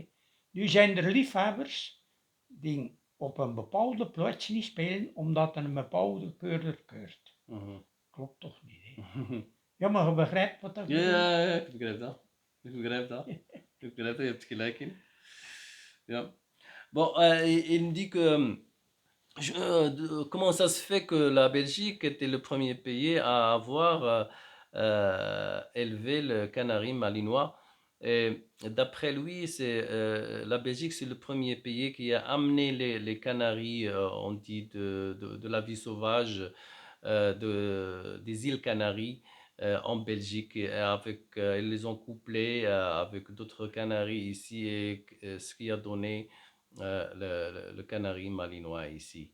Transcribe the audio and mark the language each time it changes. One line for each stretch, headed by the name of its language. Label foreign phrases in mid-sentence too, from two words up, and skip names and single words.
Dutch: Nu zijn er liefhebbers die op een bepaalde plaats niet spelen, omdat een bepaalde keurder keurt. Klopt toch niet, hè? Ja, maar je begrijpt wat dat bedoelt? Ja, ik begrijp dat. Ik begrijp dat. Je hebt gelijk in. Ja.
French: Bon, il me dit que comment ça se fait que la Belgique était le premier pays à avoir élevé le canari malinois. Et d'après lui, la Belgique, c'est le premier pays qui a amené les canaris, on dit, de la vie sauvage des îles Canaries en Belgique et ils les ont couplés avec d'autres canaris ici et ce qui a donné le canari malinois ici.